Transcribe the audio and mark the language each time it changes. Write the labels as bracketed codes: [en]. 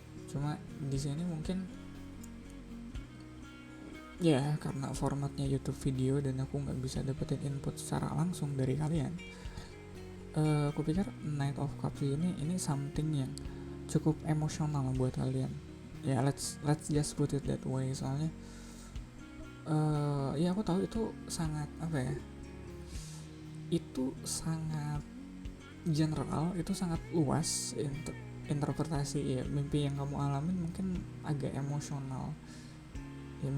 [id] Cuma di sini mungkin ya karena formatnya YouTube video dan aku nggak bisa dapetin input secara langsung dari kalian. Aku pikir Knight of Cups ini something yang cukup emosional buat kalian. [en] Ya let's just put it that way. [id] Soalnya ya aku tahu itu sangat itu sangat general, itu sangat luas interpretasi ya. Mimpi yang kamu alamin mungkin agak emosional ya.